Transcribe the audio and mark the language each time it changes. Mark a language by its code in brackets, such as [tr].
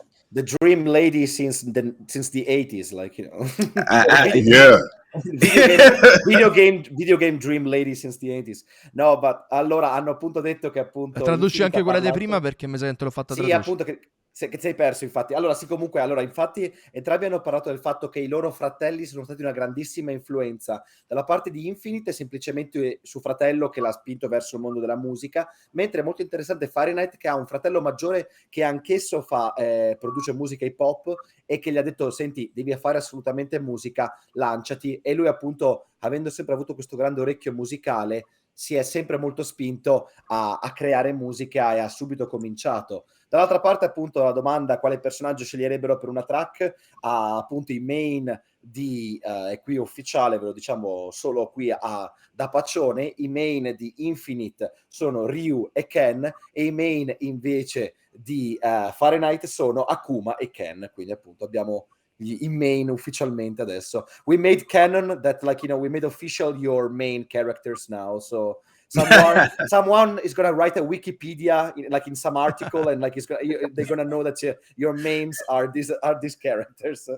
[en] the dream lady since the 80s, like, you know. Yeah. Video game dream lady since the 80s. No, but [it] allora hanno appunto detto che appunto traduci anche quella di prima perché mi sa che te l'ho fatta tradurre. Appunto che che sei perso, infatti. Allora, sì, comunque, infatti, entrambi hanno parlato del fatto che i loro fratelli sono stati una grandissima influenza. Dalla parte di Infinite è semplicemente suo fratello che l'ha spinto verso il mondo della musica, mentre è molto interessante FaRe'NHiTe, che ha un fratello maggiore che anch'esso produce musica hip hop e che gli ha detto: senti, devi fare assolutamente musica, lanciati. E lui, appunto, avendo sempre avuto questo grande orecchio musicale, si è sempre molto spinto a creare musica e ha subito cominciato. Dall'altra parte, appunto, la domanda quale personaggio sceglierebbero per una track, appunto i main di, e qui ufficiale, ve lo diciamo solo qui da Paccione, i main di Infinite sono Ryu e Ken, e i main invece di FaRe'NHiTe sono Akuma e Ken, quindi appunto abbiamo i main ufficialmente adesso. [en] We made canon that, like, you know, we made official your main characters now, so someone is gonna write a Wikipedia like in some article, and like they're gonna know that your mains are these characters.